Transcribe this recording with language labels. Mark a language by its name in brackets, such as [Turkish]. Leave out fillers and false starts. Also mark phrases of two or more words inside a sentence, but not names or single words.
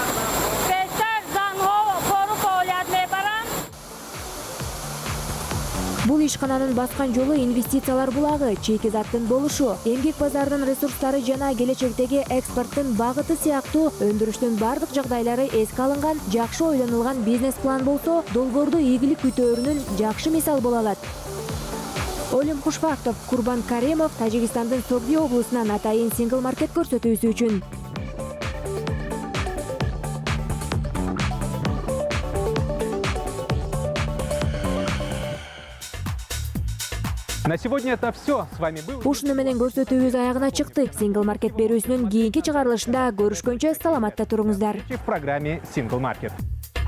[Kyrgyz] Бул ишкананын баскан жолу инвестициялар булагы, чийки заттын болушу, эмгек базарынын ресурстары жана келечектеги экспорттун багыты сыяктуу өндүрүштүн бардык жагдайлары эске алынган, жакшы ойлонулган бизнес план болсо, долбоорду ийгилик күтөөрүнүн жакшы мисалы боло алат. Олим Хушвактов, Курбан Каримов Тажикстандын Согди облусунан атайын сингл маркет көрсөтүүсү үчүн. [Russian] На сегодня это все. С вами был... [Kyrgyz] Ушуну менен көрсөтүүбүз аягына чыкты. Сингл маркет берүүсүнүн кийинки чыгарылышында көрүшкөнчө саламатта туруңуздар. [Russian] В программе Single Market.